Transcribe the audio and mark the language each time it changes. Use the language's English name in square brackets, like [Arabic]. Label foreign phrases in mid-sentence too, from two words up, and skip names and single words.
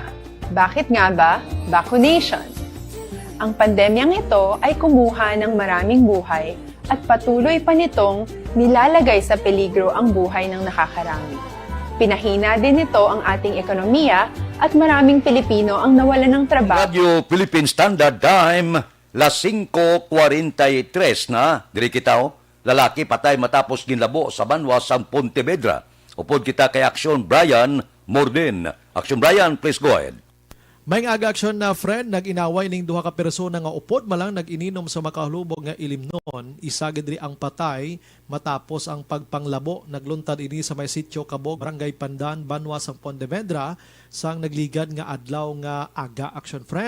[Filipino] Bakit nga ba vaccination? Ang pandemyang ito ay kumuha ng maraming buhay at patuloy pa nitong nilalagay sa peligro ang buhay ng nakakarami. Pinahina din nito ang ating ekonomiya at maraming Pilipino ang nawalan ng trabaho. [English] Radio Philippine Standard Time, [Filipino] las 5:43 na. [Hiligaynon] Diri kita lalaki patay matapos ginlabo sa banwa sa Pontevedra. Upod kita kay Aksyon Brian Morden. [English] Aksyon Brian, please go ahead. [Hiligaynon] May aga aksyon na friend, nag-inaway ning duha ka persona nga upod malang nag-ininom sa makahulubog nga ilimnon, isa gidri ang patay matapos ang pagpanglabo. Nagluntad ini sa may sitio Kabog, Barangay Pandan, Banwa sa Pontevedra, sang nagligad nga adlaw nga aga [English] action friend.